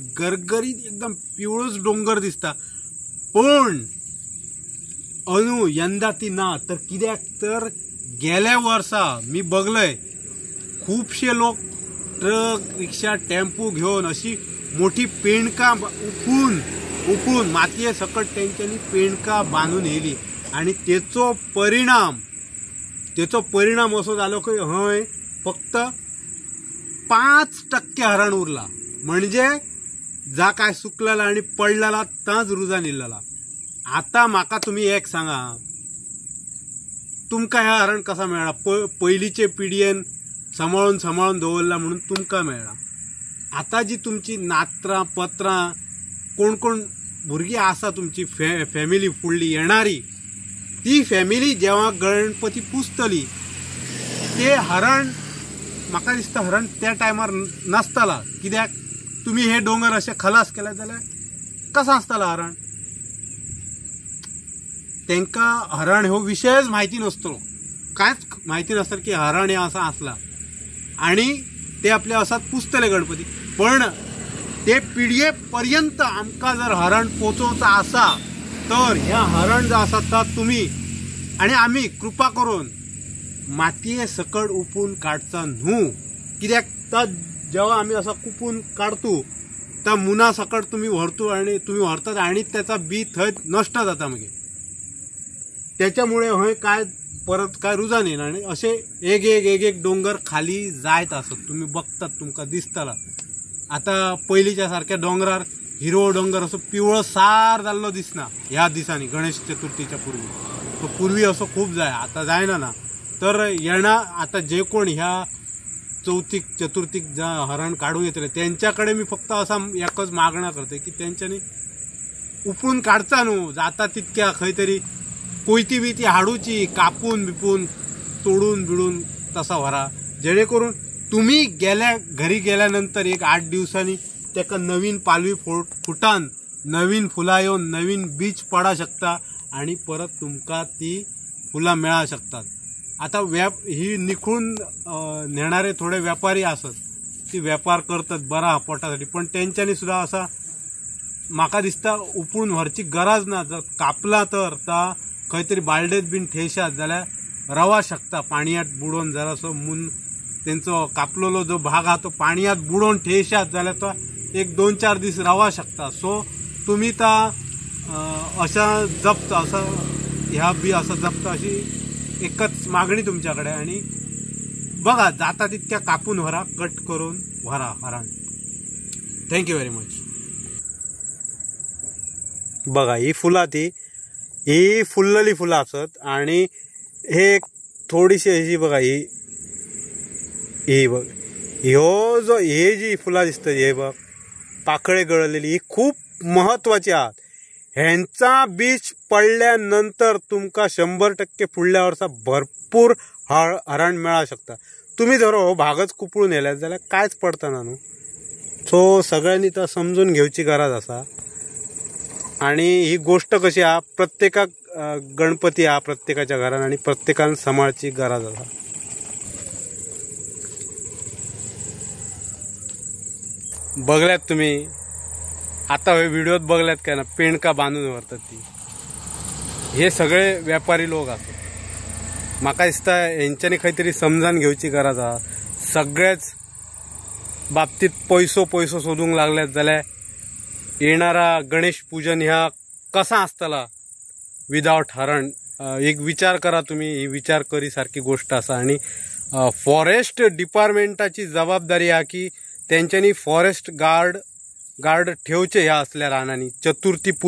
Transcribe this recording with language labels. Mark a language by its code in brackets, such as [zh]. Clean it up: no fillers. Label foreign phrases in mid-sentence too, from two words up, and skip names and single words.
[kok] गरगरीत एकदम पिवळच डोंगर दिसता. पण अनु यंदा ती ना तर कित्याक तर गेल्या वर्सा मी बघलय खूपशे लोक ट्रक रिक्षा टेम्पो घेऊन अशी मोठी पेंडका उकळून मातये सकट त्यांच्यानी पेंडका बांधून येली आणि त्याचो परिणाम असो झालो की हय फक्त 5% हरण उरला. म्हणजे जा काय सुकलेला आणि पडलेला ताच रुजान इल्लेला. आता माका तुम्ही एक सांगा, तुमका ह्या हरण कसा मेळा? पयलीचे पिढयेन सांभाळून दवरला म्हणून तुमका मेळा. आता जी तुमची नात्रां पत्रां कोण भुरगीं आसा तुमची फॅमिली फुडली येणारी, ती फॅमिली जेव्हा गणपती पुजतली ते हरण म्हाका दिसता हरण त्या टायमार नसतला. कित्याक तुम्ही हे डोंगर असे खलास केले जाल्यार कसा आसतला हरण? त्यांका हरण हो विषयच माहिती नसतो, कांयच माहिती नसतं की हरण हे असा असला आणि ते आपले असाच पुजतले गणपती. पण ते पिढयेपर्यंत आमका जर हरण पोचवचा असा तर ह्या हरण जो आसा तो तुम्ही आणि आम्ही कृपा करून मातये सकट उपून काढचा न्हू. कित्याक तर जेव्हा आम्ही असा कुपून काढतो त्या मुना सकट तुम्ही व्हरतात आणि त्याचा बी थंय नष्ट जाता. मागीर त्याच्यामुळे हय काय परत काय रुजान येना आणि असे एक डोंगर खाली जायत असत. तुम्ही बघतात तुमका दिसतला. आता पहिलीच्या सारख्या डोंगरार हिरवो डोंगर असो पिवळो सार जाल्लो दिसना ह्या दिसांनी. गणेश चतुर्थीच्या पूर्वी असो खूप जाय, आता जायना ना. तर येणा आता जे कोण ह्या चतुर्थीक जा हरण काढून येतले त्यांच्याकडे मी फक्त असा एकच मागणा करते की त्यांच्यानी उपून काढचा न्हू. जाता तितक्या खंय तरी कोयती बी ती हाडूची, कापून बिपून तोडून बिडून तसा व्हरा, जेणेकरून तुम्ही घरी गेल्यानंतर 8 दिवसांनी त्याका नवीन पालवी फुटान नवीन फुला येऊन नवीन बीज पडा शकता आणि परत तुमका ती फुला मिळा शकतात. आता ही निखळून नेणारे थोडे व्यापारी असत, ती व्यापार करतात बरा पोटासाठी. पण त्यांच्यानी सुद्धा असा म्हाका दिसता उपळून व्हरची गरज ना. जर कापला तर खंयतरी बालडेत बीन ठेशात जाल्यार रवा शकता. पाणयात बुडोवन जरासो त्यांचो कापलेलो जो भाग हा तो पाणयात बुडोवन ठेशात जाल्यार तो 1-2-4 दीस रवा शकता. सो तुम्ही अशा जप्त असं ह्या बी असं जप्त अशी एकच मागणी तुमच्याकडे. आणि बघा जाता तितक्या कापून व्हरा, कट करून व्हरा हरण. [en] Thank you very much. [kok] बघा ही फुला ही फुललेली फुलं असत आणि हे थोडीशी अशी बघा ही बघ हे जी फुला दिसतात हे बघ पाकळे गळलेली ही खूप महत्वाची आहात. ह्यांचा बीज पडल्यानंतर तुमका 100% फुडल्या वर्सा भरपूर हरण मिळा शकता. तुम्ही जर हो भागच कुपळून येल्यात जाल्यार कांयच पडतना न्हू. सो सगळ्यांनी तर समजून घेवची गरज आसा. आणि ही गोष्ट कशी हा प्रत्येकाक गणपती हा प्रत्येकाच्या घरान आणि प्रत्येकान सांभाळची गरज आसा. बघल्यात तुम्ही आता हे व्हिडिओत बघल्यात काय ना, पेंडका बांधून व्हरतात ती. हे सगळे व्यापारी लोक असतात. म्हाका दिसता यांच्यानी काहीतरी समजान घेवची गरज आहा. सगळ्याच बाबतीत पैसो सोदूंक लागल्यात जाल्यार येणारा गणेश पूजन ह्या कसा आसतला विदाउट हरण? एक विचार करा तुम्ही. ही विचार करी सारखी गोष्ट आसा. आणि [en] forest departmentachi [kok] जबाबदारी हा की त्यांच्यानी [en] forest guard [kok] ठेवचे ह्या असल्या रानांनी चतुर्थी पूर्वी.